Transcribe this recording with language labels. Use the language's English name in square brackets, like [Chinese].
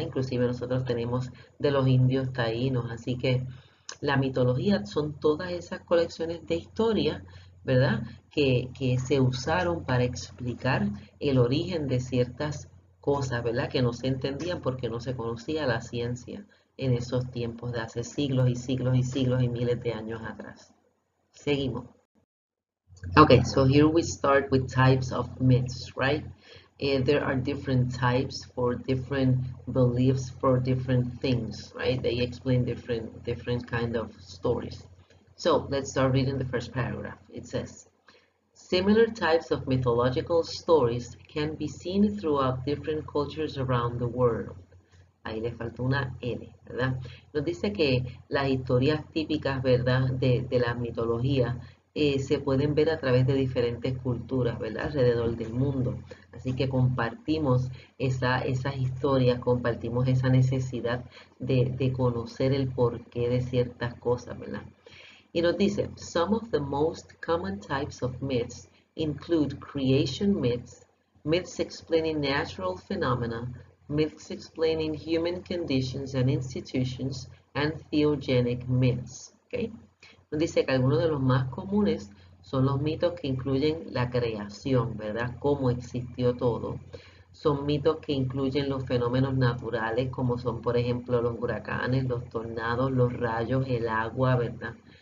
[Spanish] Inclusive nosotros tenemos de los indios taínos, así que la mitología son todas esas colecciones de historias, ¿verdad? Que se usaron para explicar el origen de ciertas cosas, ¿verdad? Que no se entendían porque no se conocía la ciencia en esos tiempos de hace siglos y siglos y siglos y miles de años atrás. Seguimos. [English] Okay, so here we start with types of myths, right? There are different types for different beliefs for different things, right? They explain different kind of stories. So let's start reading the first paragraph. It says, similar types of mythological stories can be seen throughout different cultures around the world. [Spanish] Ahí le falta una L, ¿verdad? Nos dice que las historias típicas, ¿verdad?, de la mitología se pueden ver a través de diferentes culturas, ¿verdad?, alrededor del mundo. Así que compartimos esas historias, compartimos esa necesidad de conocer el porqué de ciertas cosas, ¿verdad? Y nos dice, [English] some of the most common types of myths include creation myths, myths explaining natural phenomena, myths explaining human conditions and institutions, and theogenic myths. ¿Okay? [Spanish] Nos dice que algunos de los más comunes son los mitos que incluyen la creación, ¿verdad? Cómo existió todo. Son mitos que incluyen los fenómenos naturales, como son, por ejemplo, los huracanes, los tornados, los rayos, el agua, ¿verdad?